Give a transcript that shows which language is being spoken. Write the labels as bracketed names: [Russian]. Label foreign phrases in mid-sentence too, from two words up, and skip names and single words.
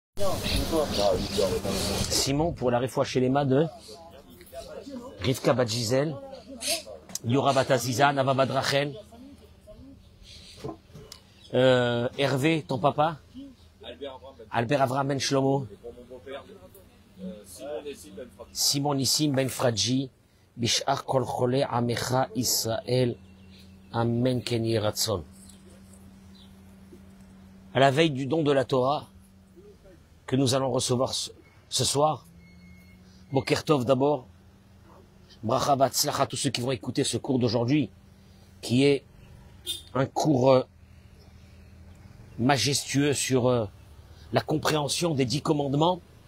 [French] Simon pour la réfoua chez les mains de Rivka Bat Gisèle, Yora Bat Aziza, Nava Bat Rachel, Hervé, ton papa, Albert Avraham Ben Shlomo, Simon Nissim Ben Fradji, [Hebrew] בשאר כל חולי עמך ישראל, אמן כן יהי רצון. [French] À la veille du don de la Torah que nous allons recevoir ce soir, [Hebrew] בוקר טוב [French] d'abord, [Hebrew] ברכה והצלחה [French] à tous ceux qui vont écouter ce cours d'aujourd'hui, qui est un cours majestueux sur la compréhension des 10 commandements.